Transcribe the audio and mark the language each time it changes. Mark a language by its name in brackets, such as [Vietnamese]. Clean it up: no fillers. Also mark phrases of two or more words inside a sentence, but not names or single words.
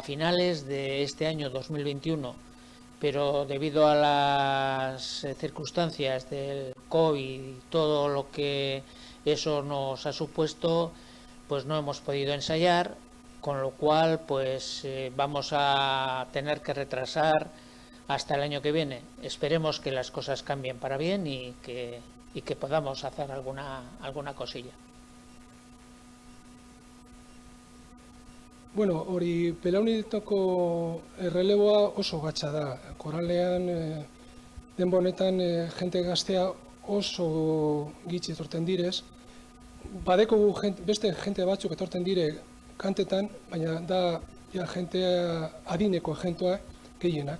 [Spanish] finales de este año 2021, pero debido a las circunstancias del COVID y todo lo que eso nos ha supuesto, pues no hemos podido ensayar, con lo cual pues vamos a tener que retrasar hasta el año que viene. Esperemos que las cosas cambien para bien y que podamos hacer alguna cosilla. [Basque] Bueno, hori belaunitako erreleboa oso gatza da. Koralean denbora honetan jente gaztea oso gitxi etorten direz. Badeko beste jente batzuk etorten dire kantetan, baina da jente adineko jentoa gehienak.